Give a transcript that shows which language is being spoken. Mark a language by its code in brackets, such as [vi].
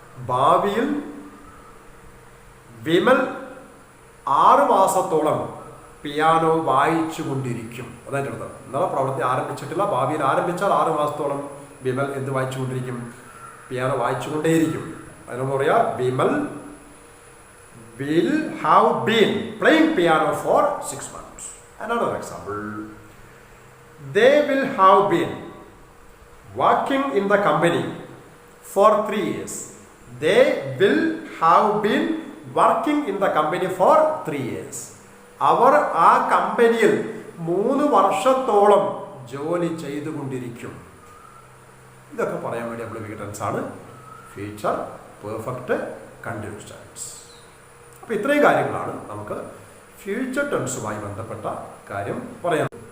[ml] ഭാവിയിൽ വിമൽ 6 മാസത്തോളം പിയാനോ വായിച്ചു കൊണ്ടിരിക്കും. അതായത് അർത്ഥം. എന്നാൽ പ്രവൃത്തി ആരംഭിച്ചിട്ടില്ല, ഭാവിയിൽ ആരംഭിച്ചാൽ 6 മാസത്തോളം വിമൽ എന്ത് വായിച്ചുകൊണ്ടിരിക്കും? പിയാനോ വായിച്ചുകൊണ്ടേയിരിക്കും. അതിനൊന്നും പറയാ [en] Vimal will have been playing piano for 6 months. Another example. They will have been working in the company for 3 years. They will have been working in the company for 3 years. [ml] അവർ ആ കമ്പനിയിൽ 3 വർഷത്തോളം ജോലി ചെയ്തുകൊണ്ടിരിക്കും. ഇതൊക്കെ പറയാൻ വേണ്ടി നമ്മൾ ഉപയോഗിക്കുന്ന ടെൻസ് ആണ് ഫ്യൂച്ചർ പെർഫെക്റ്റ് കണ്ടിന്യൂസ് ടെൻസ്. അപ്പോൾ ഇത്രയും കാര്യങ്ങളാണ് നമുക്ക് ഫ്യൂച്ചർ ടെൻസുമായി ബന്ധപ്പെട്ട കാര്യം പറയാം.